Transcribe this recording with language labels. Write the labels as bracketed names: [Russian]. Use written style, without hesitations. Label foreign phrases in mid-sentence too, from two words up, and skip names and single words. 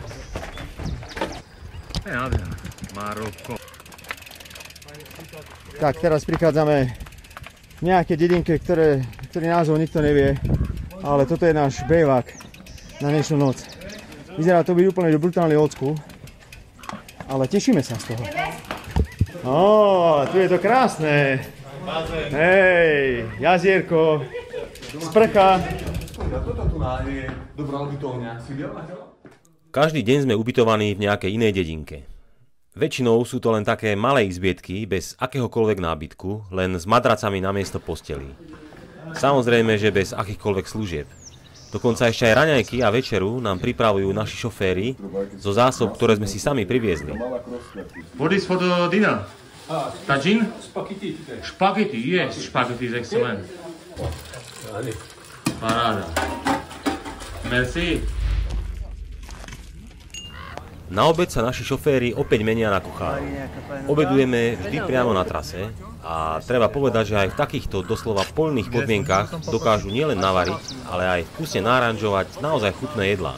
[Slovak] Maroko. Tak, teraz prichádzame v nejaké dedinke, ktorý názov nikto nevie, ale toto je náš bejvák na dnešnú noc. Vyzerá to byť úplne brutálny [English] old school, [Slovak] ale tešíme sa z toho. Tu je to krásne. Hej, jazierko, sprcha. Každý deň sme ubytovaní v nejakej inej dedinke. Väčšinou sú to len také malé izbietky bez akéhokoľvek nábytku, len s madracami namiesto postelí. Samozrejme, že bez akýchkoľvek služieb. Dokonca ešte aj raňajky a večeru nám pripravujú naši šoféri zo zásob, ktoré sme si sami priviezli. [English] What is for the dinner? Tagine? Spaghetti, yes, spaghetti is excellent. [Slovak] Paráda. Merci. Na obed sa naši šoféri opäť menia na kuchárov. Obedujeme vždy priamo na trase a treba povedať, že aj v takýchto doslova poľných podmienkach dokážu nielen navariť, ale aj vkusne naranžovať naozaj chutné jedlá.